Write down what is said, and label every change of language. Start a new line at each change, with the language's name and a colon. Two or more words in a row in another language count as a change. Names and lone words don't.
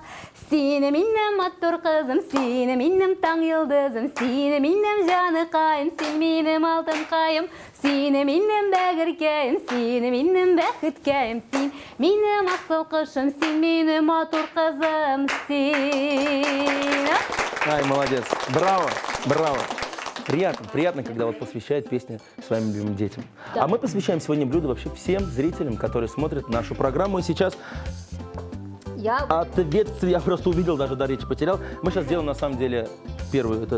Tatar: Сине минем матур кызым, сине минем таң йылдызым, сине минем җаныкаем, син минем алтын каем, сине минем бәгеркәем, сине минем бәхеткәем, син минем асыл кышым, син минем матур кызым, син. Ай,
Russian: молодец. Браво, браво. Приятно, когда вот посвящают песни своим любимым детям. Да. А мы посвящаем сегодня блюдо вообще всем зрителям, которые смотрят нашу программу. И сейчас ответствие, я просто увидел, даже до речи потерял. Мы сейчас делаем на самом деле первую, это